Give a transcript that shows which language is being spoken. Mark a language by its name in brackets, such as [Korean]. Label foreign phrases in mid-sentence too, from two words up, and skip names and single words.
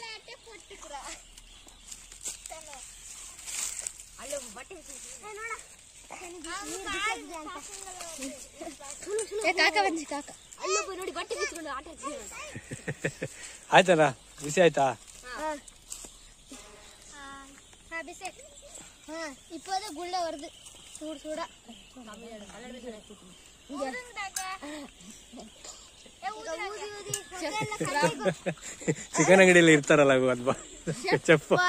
[Kannada] ಆಯ್ತಲ್ಲ ಬಿಸಿ ಆಯ್ತಾ? [Tamil] இப்போதே குள்ள வருது சூடு சூடா. [Kannada] ಚಿಕನ್ ಅಂಗಡಿಯಲ್ಲಿ ಇರ್ತಾರಲ್ಲ ಅಲ್ವಾ ಚೆಫ್.